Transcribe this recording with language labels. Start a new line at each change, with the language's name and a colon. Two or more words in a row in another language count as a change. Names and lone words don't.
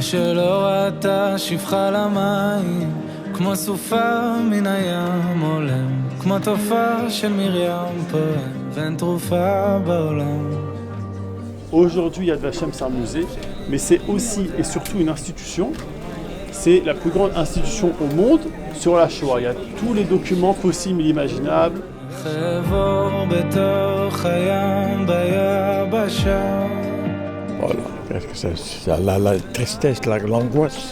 Hebrew: שלא ראתה שפחה למים, כמו סופה מן הים עולם, כמו תופעה של מרים פועם, ואין תרופה בעולם.
French: Aujourd'hui, Yad Vashem, c'est un musée, mais c'est aussi et surtout une institution. C'est la plus grande institution au monde sur la Shoah. Il y a tous les documents possibles et imaginables. Voilà, parce que c'est la tristesse, l'angoisse.